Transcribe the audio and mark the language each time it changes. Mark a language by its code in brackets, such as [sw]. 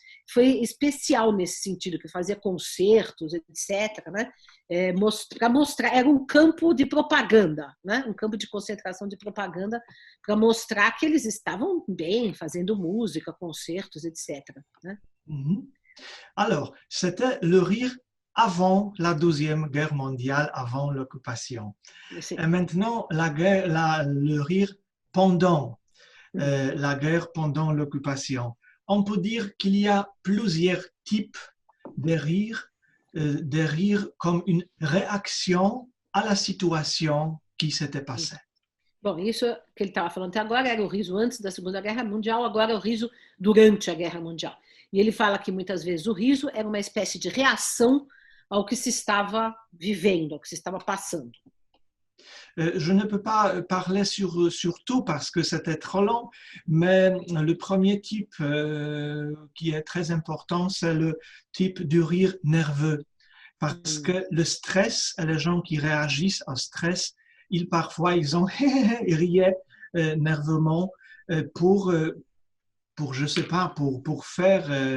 [pt] Foi especial nesse sentido, que fazia concertos, etc., né? Para mostrar, era um campo de propaganda, né? Um campo de concentração de propaganda para mostrar que eles estavam bem, fazendo música, concertos, etc., né? [fr] Alors, c'était le rire avant la Deuxième Guerre mondiale, avant l'occupation. Et maintenant, le rire pendant la guerre, pendant l'occupation. On peut dire qu'il y a plusieurs types de rire comme une réaction à la situation qui s'était passée. [pt] Bom, isso que ele estava falando até agora era o riso antes da Segunda Guerra Mundial, agora é o riso durante a Guerra Mundial. E ele fala que muitas vezes o riso era uma espécie de reação ao que se estava vivendo, ao que se estava passando. [fr] Je ne peux pas parler sur tout parce que c'était trop long, mais le premier type qui est très important, c'est le type du rire nerveux. Parce que le stress, et les gens qui réagissent au stress, parfois ils riaient nerveusement pour je sais pas, pour faire,